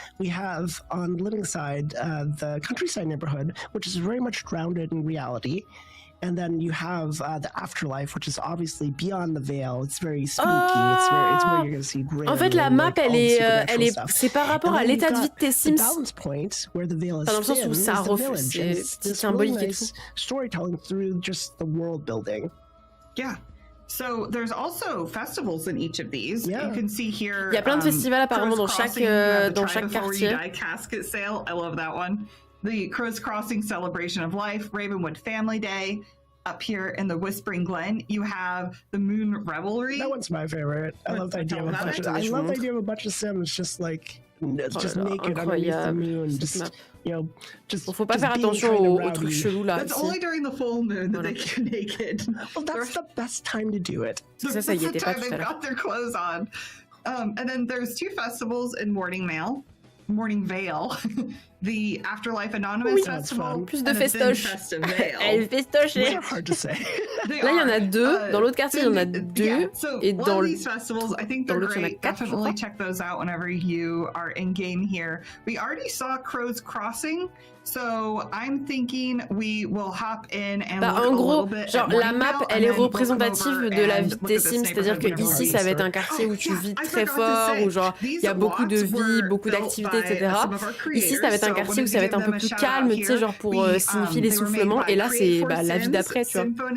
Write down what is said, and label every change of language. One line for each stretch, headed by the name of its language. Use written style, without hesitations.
English: We have on the living side the countryside neighborhood, which is very much grounded in reality. And then you have the afterlife, which is obviously beyond the veil. It's very spooky. It's where you're going to see grim.
French: En fait, la map, c'est par rapport à l'état de vie de tes Sims.
English: Balance point where the veil is
French: dans le sens où ça reflète, c'est symbolique et tout.
English: Storytelling through just the world building. Yeah. So there's also festivals in each of these. Yeah. You can see here.
French: Il y a plein de festivals apparemment dans chaque quartier.
English: Casket sale. I love that one. The Crow's Crossing Celebration of Life, Ravenwood Family Day. Up here in the Whispering Glen, you have the Moon Revelry. That one's my favorite. I love the idea of a bunch of Sims just like naked underneath the moon, just
French: faut pas faire attention aux trucs chelous là.
English: That's only during the full moon that they get naked. Well, that's the best time to do it.
French: Ça y était pas tout à l'heure.
English: They've got their clothes on. And then there's two festivals in Morning Vale. The Afterlife Anonymous Festival.
French: Plus de festoche. Elle festoche.
English: Hard to say.
French: Là, il y en a deux. Dans l'autre quartier, il y en a deux. Et dans
English: these festivals, I think they're great. Definitely check those out whenever you are in game here. We already saw Crow's Crossing, so I'm thinking we will hop in and look
French: en gros,
English: a little bit
French: genre la map, elle est représentative de la vie des Sims, c'est-à-dire que ici, ça va être un quartier où tu vis très fort, où genre il y a beaucoup de vie, beaucoup d'activités, etc. Ici, ça va être un quartier où ça va être un peu plus calme, tu sais, genre pour signifier l'essoufflement. Et là, c'est la vie d'après, tu vois.